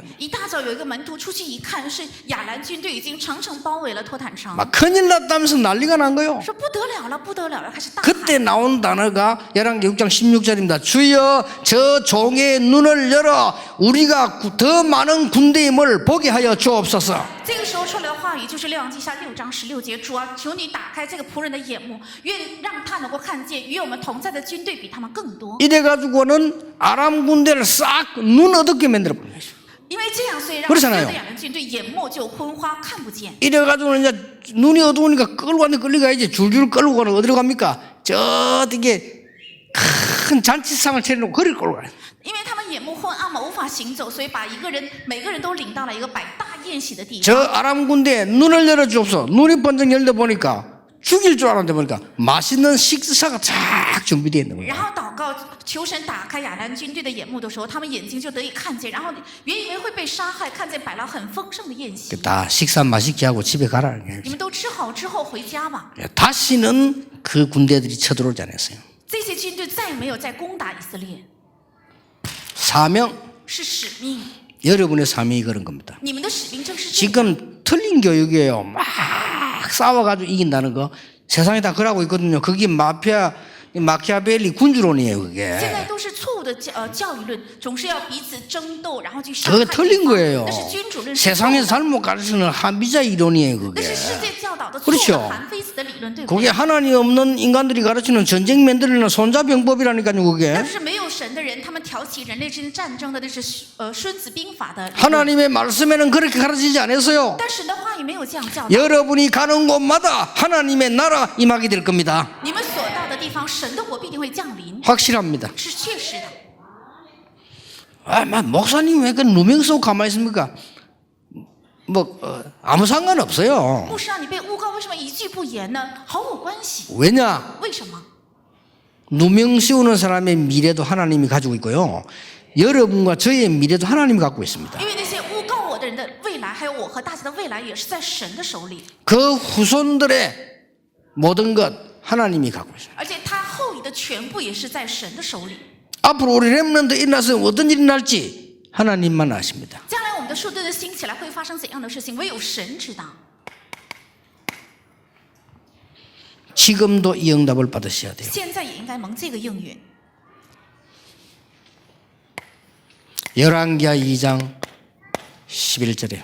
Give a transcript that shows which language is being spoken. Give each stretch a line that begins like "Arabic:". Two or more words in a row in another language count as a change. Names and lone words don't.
Chinese: 一大早有一个门徒出去一看，是亚兰军队已经城城包围了托坦城，
Korean: 막 큰일 났다면서 난리가 난 거예요.
Chinese: 说不得了了，不得了了，开始大喊。
Korean: 그때 나온 단어가 열왕기 6장 16절입니다. 주여 저 종의 눈을 열어 우리가 더 많은 군대임을 보게 하여 주옵소서.
Chinese: 这个时候出来的话语就是《列王记下》6章16节，主啊，求你打开这个仆人的眼目，愿让他能够看见与我们同在的军队比他们更多。
Korean: 이래가지고는 아람 군대를 싹 눈 어둡게 만들어버린 거죠.
Chinese: 因为这样，所以让
Korean: 그렇잖아요
Chinese: 所有的亚兰军队眼目就昏花，看不见。
Korean: 이래가지고는 이제 눈이 어두우니까 끌고 가는데 끌려가야지. 줄줄 끌고 가는 어디로 갑니까? 저 되게 큰 잔치상을 차려놓고 거리를 끌고 가요.
Chinese: 因为他们眼目昏暗嘛，无法行走，所以把每个人都领到了一个摆大宴席的地方。
Korean: 저 아람 군대 눈을 열어주옵소서. 눈이 번쩍 열다 보니까 죽일 줄 알았는데 보니까 맛있는 식사가 쫙 준비되어 있는 거예요.
Chinese: 然后祷告求神打开亚兰军队的眼目的时候，他们眼睛就得以看见。然后原以为会被杀害，看见摆了很丰盛的宴席。
Korean: 다 식사 맛있게 하고 집에 가라.
Chinese: 你们都吃好之后回家吧。
Korean: 다시는 그 군대들이 쳐들어오지 않았어요.
Chinese: 这些军队再也没有再攻打以色列，
Korean: 사명,
Chinese: 是使命。
Korean: 여러분의 사명이 그런 겁니다.
Chinese: 你们的使命正是这个。
Korean: 지금 틀린 교육이에요. 막 싸워가지고 이긴다는 거. 세상에 다 그러고 있거든요. 그게 마키아벨리 군주론이에요.
Chinese: 现在
Korean: 그게.
Chinese: 都是错误的教育论，总是要彼此争斗，然后去伤害
Korean: 그거
Chinese: 对
Korean: 틀린
Chinese: 方。
Korean: 거예요.
Chinese: 那是君主论，是错误
Korean: 세상에서
Chinese: 的
Korean: 잘못 가르치는 한비자 이론이에요.
Chinese: 那
Korean: 그게.
Chinese: 是世界教导的错误
Korean: 그렇죠
Chinese: 的韩非子的理论，对不
Korean: 그게
Chinese: 对？
Korean: 하나님 없는 인간들이 가르치는 전쟁 만들려는 손자병법이라니까요.
Chinese: 那
Korean: 그게.
Chinese: 是没有神的人，他们挑起人类之间战争的，那是孙子兵法的理论。
Korean: 하나님의 말씀에는 그렇게 가르치지 않았어요.
Chinese: 但神的话语没有这样教导。
Korean: 여러분이 가는 곳마다 하나님의 나라 임하게 될 겁니다.
Chinese: 你们所到的地方，神的国必定会降临，
Korean: 확실합니다.
Chinese: 是确实的。
Korean: 아, 목사님 왜 그 누명 쓰고 가만히 있습니까? 아무 상관없어요.
Chinese: 牧师啊，你被诬告，为什么一句不言呢？毫无关系。
Korean: 왜냐?
Chinese: 为什么？
Korean: 누명 씌우는 사람의 미래도 하나님이 가지고 있고요. 여러분과 저의 미래도 하나님이 갖고 있습니다.
Chinese: 因为那些诬告我的人的未来，还有我和大家的未来，也是在神的手里。
Korean: 그 후손들의 모든 것 하나님이 갖고 있습니다.
Chinese: 而且他后裔的全部也是在神的手里。
Korean: 앞으로 우리 렘넌트 일어나서 어떤 일이 날지 하나님만 아십니다.
Chinese: 将来我们的树墩的兴起来会发生怎样的事情，唯有神知道。
Korean: 지금도 이 응답을 받으셔야 돼요.
Chinese: 现在也应该蒙这个应允。
Korean: 열왕기하 2장 11절에